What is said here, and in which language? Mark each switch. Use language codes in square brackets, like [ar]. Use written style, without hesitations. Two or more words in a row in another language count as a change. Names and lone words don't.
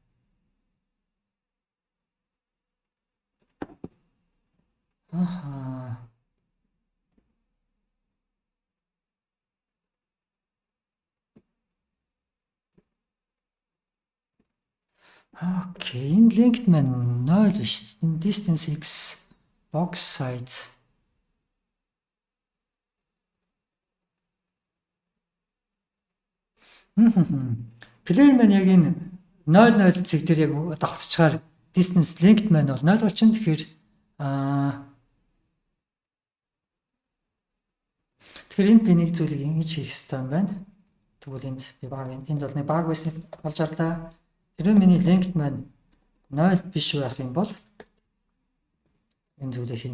[mn] Аха. Окей, энэ linked маань 0 биш. Энэ [en] distance x box size. [mn] Player маань яг энэ 0 цэг дээр яг давхцчихаар distance linked маань бол 0 болчихно. Тэгэхээр энэ би нэг зүйлийг ингэж хийх хэрэгтэй юм байна. Тэгвэл энд би энд бол нэг баг байсан болж арлаа. Тэр миний linked маань 0 биш байх юм бол энэ зүйлийг хийн.